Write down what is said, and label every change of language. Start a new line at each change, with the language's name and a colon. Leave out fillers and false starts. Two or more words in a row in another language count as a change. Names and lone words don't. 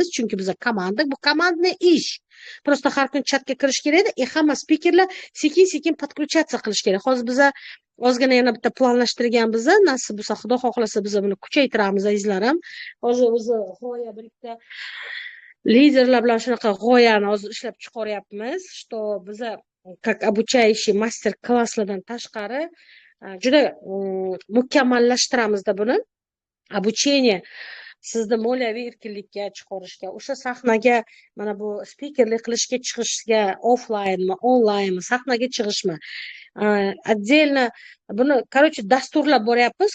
Uzbek: Chunki biz komanda, bu komandniy ish. Prosta har kun chatga kirish kerak edi. Hamma spikerlar sekin-sekin podключаться qilish kerak. Hozir biz ozgina yana bitta planlashtirganmiz. Nasib bo'lsa, Xudo xohlasa biz buni kuchaytiramiz, azizlarim. Hozir biz g'oya bir ikkita liderlar bilan shunaqa g'oyani hozir ishlab chiqaryapmiz, что biz
Russian: как обучающий
Uzbek: master klasslardan tashqari juda mukammallashtiramizda buni. Обучение sizni moliyaviy erkinlikka chiqarishga, o'sha sahnaga mana bu spikerlik qilishga chiqishga, offlaynmi, onlaynmi, sahnaga chiqishmi, отдельно buni, короче, dasturlab boryapmiz.